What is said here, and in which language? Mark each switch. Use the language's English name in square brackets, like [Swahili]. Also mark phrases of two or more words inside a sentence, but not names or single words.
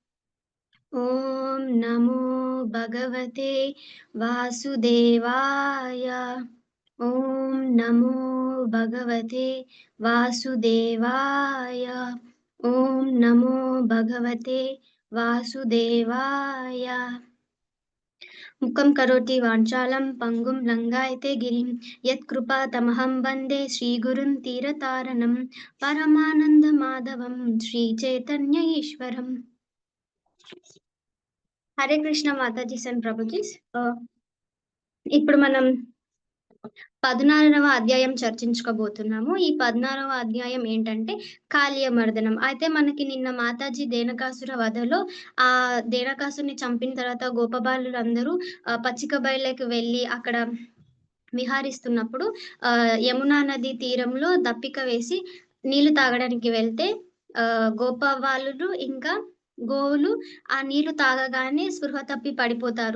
[Sanskrit] ॐ नमो भगवते वासुदेवाय ॐ नमो भगवते वासुदेवाय ॐ नमो भगवते वासुदेवाय मुखं करोति वाञ्छालं पङ्गुं लङ्घयते गिरिं यत्कृपातमहं वन्दे श्रीगुरुं तीरतारणं परमानन्दमाधवं श्रीचैतन्य ईश्वरम् [Telugu] హరే కృష్ణ మాతాజీ అండ్ ప్రభుజీస్ ఇప్పుడు మనం 16వ అధ్యాయం చర్చించుకోబోతున్నాము. ఈ 16వ అధ్యాయం ఏంటంటే కాళీయ మర్దనం. అయితే మనకి నిన్న మాతాజీ దేనకాసుర వధలో ఆ దేనకాసుని చంపిన తర్వాత గోపబాలులందరూ పచ్చిక బయళ్ళకి వెళ్ళి అక్కడ విహారిస్తున్నప్పుడు యమునా నది తీరంలో దప్పిక వేసి నీళ్లు తాగడానికి వెళ్తే గోపబాలులు ఇంకా గోవులు ఆ నీళ్లు తాగగానే స్పృహ తప్పి పడిపోతారు.